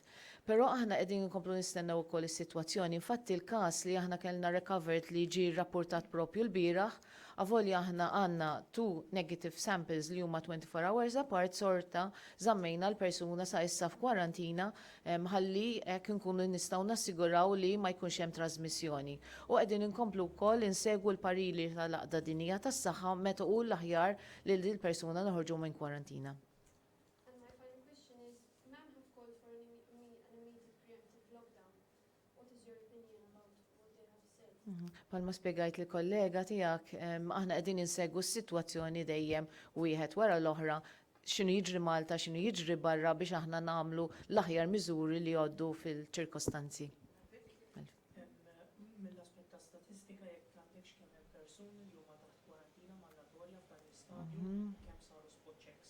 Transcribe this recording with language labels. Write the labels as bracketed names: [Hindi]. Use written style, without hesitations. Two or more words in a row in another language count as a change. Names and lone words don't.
[Maltese] Però aħna qegħdin inkomplu nistennew ukoll is-sitwazzjoni. Infatti l-każ li aħna kellna recovered li ġie rrapportat propju l-bieraħ, avolja aħna għandna 2 [English] negative samples [Maltese] li huma [English] 24 hours apart [Maltese] sorta żammejna l-persuna sa issa f'kwarantina ħalli hekk inkunu nistgħu nassiguraw li ma jkunx hemm trasmissjoni. U qegħdin inkomplu wkoll insegwu l-parili tal-aqda dinija tas-saħħa meta hu l-aħjar li l-persuna noħorġu minn kwarantina. [English] And my final question is, ma'am have called for an immediate preemptive lockdown. What is your opinion about what they have said? [Maltese] Palma spiegajt li kollega tiegħek aħna qegħdin insegwu s-sitwazzjoni dejjem wieħed wara l-oħra x'inhu jiġri Malta, x'inhu jiġri barra biex aħna nagħmlu l-aħjar miżuri li jgħoddu fil-ċirkostanzi. Mill-aspett ta' statistika jekk għandekx kemm hemm persuni li huma taħt kwarantina mandatorja f'dan l-istadju kemm saru [English] spot checks.